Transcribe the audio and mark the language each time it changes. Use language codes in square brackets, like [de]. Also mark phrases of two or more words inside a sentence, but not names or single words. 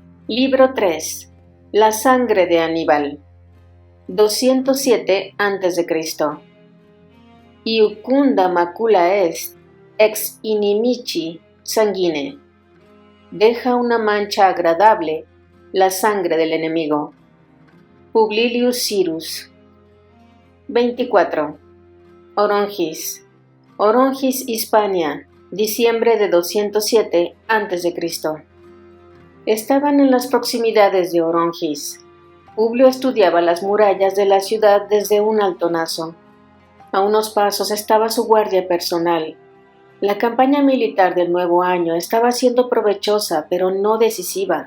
[es] Libro 3. La sangre de Aníbal. 207 a.C. [la] Iucunda macula est, ex inimici sanguine. [es] Deja una mancha agradable la sangre del enemigo. Publilius Syrus. 24. Orongis. Orongis, Hispania, diciembre de 207 a.C. Estaban en las proximidades de Orongis. Publio estudiaba las murallas de la ciudad desde un altonazo. A unos pasos estaba su guardia personal. La campaña militar del nuevo año estaba siendo provechosa, pero no decisiva.